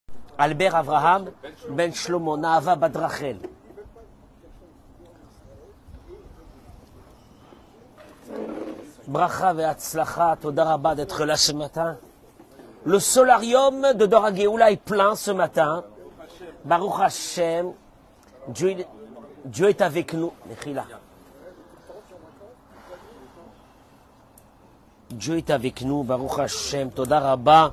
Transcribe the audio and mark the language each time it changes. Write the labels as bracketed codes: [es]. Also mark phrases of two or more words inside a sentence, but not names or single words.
[fr] Albert Avraham, Ben Shlomo, Naava Badrachel. [he] ברכה והצלחה תודה רבה [fr] d'être là ce matin. Le solarium de Dor HaGeoula est plein ce matin. [he] ברוך השם, [fr] Dieu est avec nous. Dieu est avec nous, [he] ברוך השם תודה רבה.